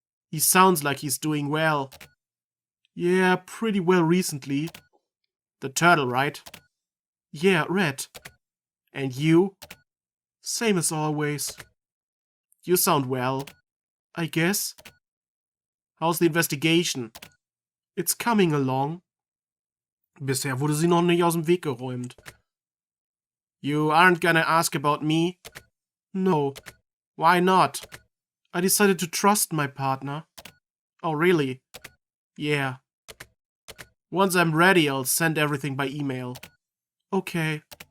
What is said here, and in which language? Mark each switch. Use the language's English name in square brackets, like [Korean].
[English] He sounds like he's doing well. Yeah, pretty well recently. The turtle, right? Yeah, Red. And you? Same as always. You sound well, I guess. How's the investigation? It's coming along. [German] Bisher wurde sie noch nicht aus dem Weg geräumt. [English] You aren't gonna ask about me? No. Why not? I decided to trust my partner. Oh, really? Yeah. Once I'm ready, I'll send everything by email. Okay.